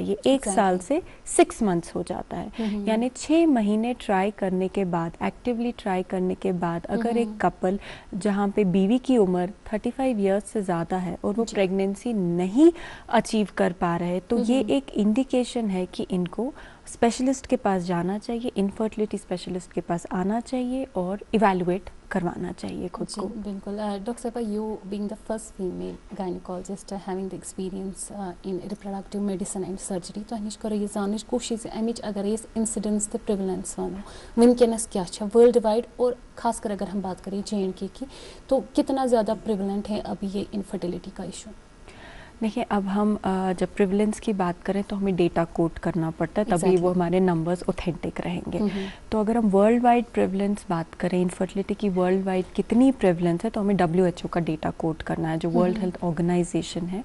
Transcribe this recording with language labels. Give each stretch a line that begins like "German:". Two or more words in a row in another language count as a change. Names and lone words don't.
Hindi: ये 1 साल से 6 मंथ्स हो जाता है। यानी 6 महीने ट्राई करने के बाद, एक्टिवली ट्राई करने के बाद अगर एक कपल जहाँ पे बीवी की उम्र 35 ईयर्स से ज़्यादा है और वो प्रेगनेंसी नहीं अचीव कर पा रहे, तो ये एक इंडिकेशन है कि इनको स्पेशलिस्ट के पास जाना चाहिए,
English: infertility specialist
Hindi: के पास आना चाहिए और इवैल्यूएट करवाना चाहिए खुद को। बिल्कुल। डॉक्टर साहिबा,
English: you being the first female gynaecologist having the experience in reproductive medicine and surgery,
Kashmiri: तो अनिश करो ये जानच कोशिश अमिच अगर ये इंसिडेंस तो प्रिवलेंस वनो वनकस क्या
English: worldwide
Hindi: और खासकर अगर हम बात करें J&K की, तो कितना ज़्यादा प्रिवलेंट है अभी ये इनफर्टिलिटी का इशू? देखिए, अब हम जब प्रिवलेंस की बात करें तो हमें
English: data quote
Hindi: करना पड़ता है, तभी वो हमारे
English: numbers authentic
Hindi: रहेंगे। तो अगर हम
English: worldwide prevalence
Hindi: बात करें, इनफर्टिलिटी की
English: worldwide
Hindi: कितनी प्रिवलेंस है, तो हमें WHO का
English: data quote
Hindi: करना है, जो वर्ल्ड हेल्थ ऑर्गेनाइजेशन है।